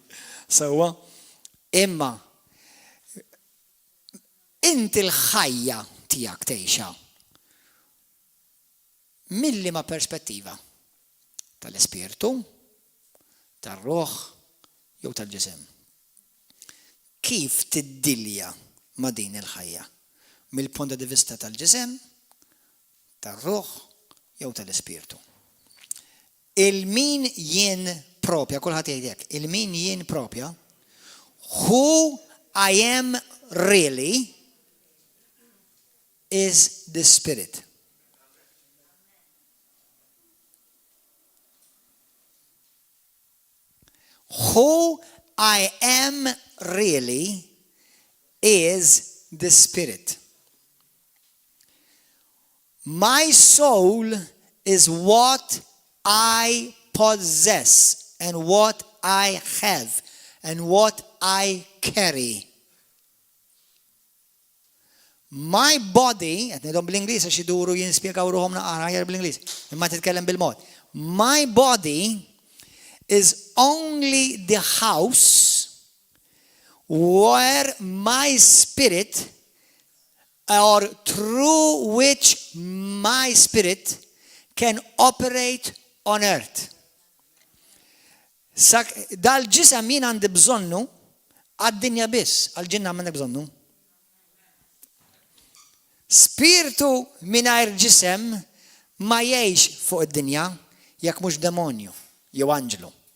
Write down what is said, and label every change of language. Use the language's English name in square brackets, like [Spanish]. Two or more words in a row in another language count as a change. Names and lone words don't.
[Maltese] Sewwa, imma inti l-ħajja tiegħek tgħixha mill-liema perspettiva tal-ispirtu, tar-ruħ jew tal-ġisem. Kif tiddilja ma' din il-ħajja? Mill-punt di vista tal-ġisem, tar-ruħ jew tal-ispirtu. Il-min jien propja, kulħadd jgħidlek, il-min jien propja, [English] who I am really is the spirit. Who I am really is the spirit. My soul is what I possess and what I have and what I carry. My body, [Maltese] qed ngħidhom bl-Ingliż għax iduru jinspjegaw ruhom naqra bl-Ingliż, imma titkellem bil-mod. [English] My body is only the house where my spirit, or through which my spirit can operate on earth. [Maltese] Dal-ġisem jien għandi bżonnu għad-dinja biss, għal-ġinna m'għandek bżonnu. Spiritu mingħajr ġisem ma jgħix fuq id-dinja jekk mhux demonju jew anġlu.